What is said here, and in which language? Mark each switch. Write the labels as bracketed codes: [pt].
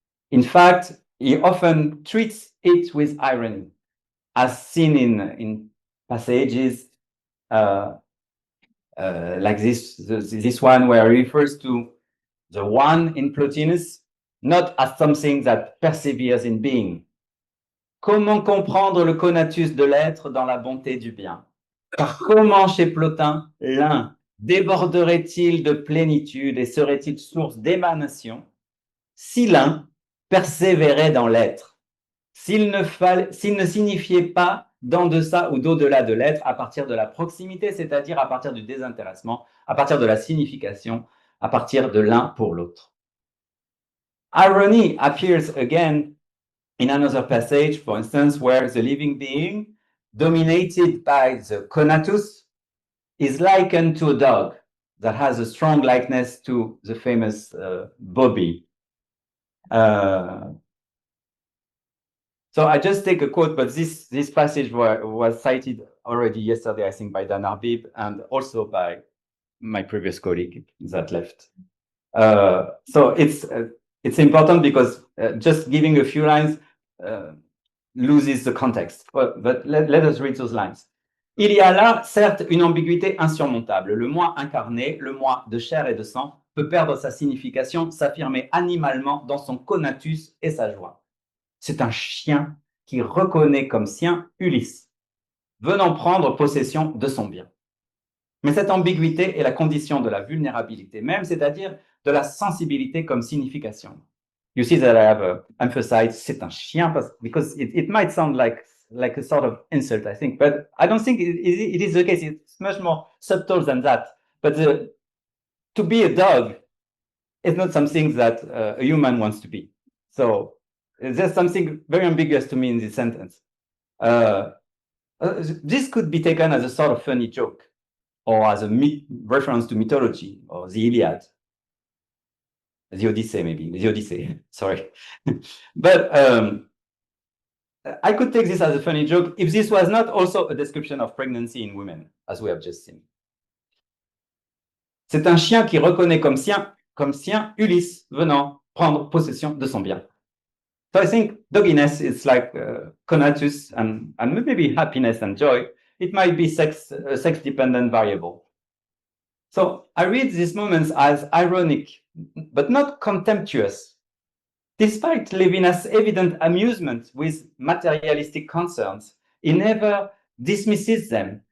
[en] In fact, he often treats it with irony, as seen in passages like this one, where he refers to the one in Plotinus not as something that perseveres in being. [fr] Comment comprendre le conatus de l'être dans la bonté du bien? Car comment chez Plotin l'un déborderait-il de plénitude et serait-il source d'émanation si l'un persévérait dans l'être, s'il ne signifiait pas d'en deçà ou d'au-delà de l'être à partir de la proximité, c'est-à-dire à partir du désintéressement, à partir de la signification, à partir de l'un pour l'autre. [en] Irony appears again in another passage, for instance, where the living being, dominated by the conatus, is likened to a dog that has a strong likeness to the famous Bobby. So I just take a quote, but this passage was cited already yesterday, I think, by Dan Arbib and also by my previous colleague that left. So it's important because just giving a few lines loses the context. But let us read those lines. [fr] Il y a là, certes, une ambiguïté insurmontable. Le moi incarné, le moi de chair et de sang, peut perdre sa signification, s'affirmer animalement dans son conatus et sa joie. C'est un chien qui reconnaît comme sien Ulysse, venant prendre possession de son bien. Mais cette ambiguïté est la condition de la vulnérabilité même, c'est-à-dire de la sensibilité comme signification. [en] You see that I have emphasized [fr] c'est un chien [en] because it might sound like a sort of insult, I think, but I don't think it is the case. It's much more subtle than that. But to be a dog is not something that a human wants to be. So there's something very ambiguous to me in this sentence. This could be taken as a sort of funny joke or as a reference to mythology or the Iliad. The Odyssey, maybe. The Odyssey, sorry. But I could take this as a funny joke if this was not also a description of pregnancy in women, as we have just seen. [fr] C'est un chien qui reconnaît comme sien Ulysse venant prendre possession de son bien. [en] So I think dogginess is like conatus and maybe happiness and joy. It might be sex-dependent variable. So I read these moments as ironic, but not contemptuous. Despite Levinas' evident amusement with materialistic concerns, he never dismisses them.